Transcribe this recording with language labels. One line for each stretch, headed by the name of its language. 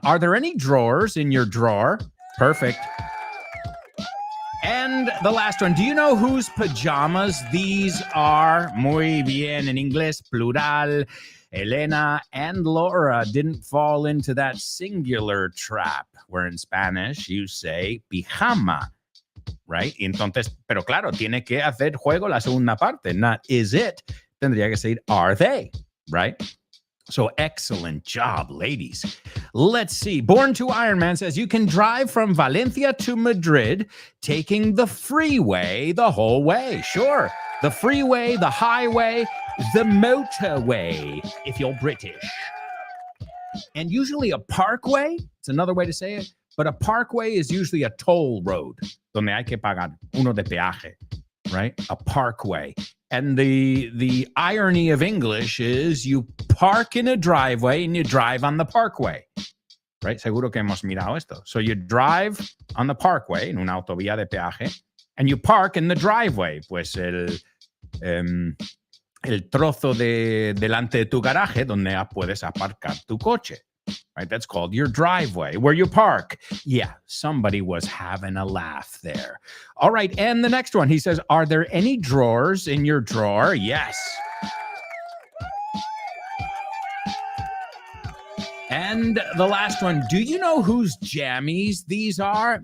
English: Are there any drawers in your drawer? Perfect. And the last one. Do you know whose pajamas these are?
Spanish: Muy bien.
English: In English, plural. Elena and Laura didn't fall into that singular trap, where in Spanish you say pijama, right?
Spanish: Entonces, pero claro, tiene que hacer juego la segunda parte.
English: Not is it.
Spanish: Tendría que ser
English: are they, right? So excellent job, ladies. Let's see. Born to Iron Man says you can drive from Valencia to Madrid taking the freeway the whole way. Sure. The freeway, the highway, the motorway, if you're British. And usually a parkway, it's another way to say it, but a parkway is usually a toll road,
Spanish: donde hay que pagar uno de peaje,
English: right? A parkway. And the irony of English is you park in a driveway and you drive on the parkway, right?
Spanish: Seguro que hemos mirado esto.
English: So you drive on the parkway,
Spanish: en una autovía de peaje,
English: and you park in the driveway,
Spanish: pues el trozo de delante de tu garaje donde puedes aparcar tu coche.
English: Right, that's called your driveway, where you park. Yeah, somebody was having a laugh there. All right, and the next one, he says, are there any drawers in your drawer? Yes. And the last one, do you know whose jammies these are?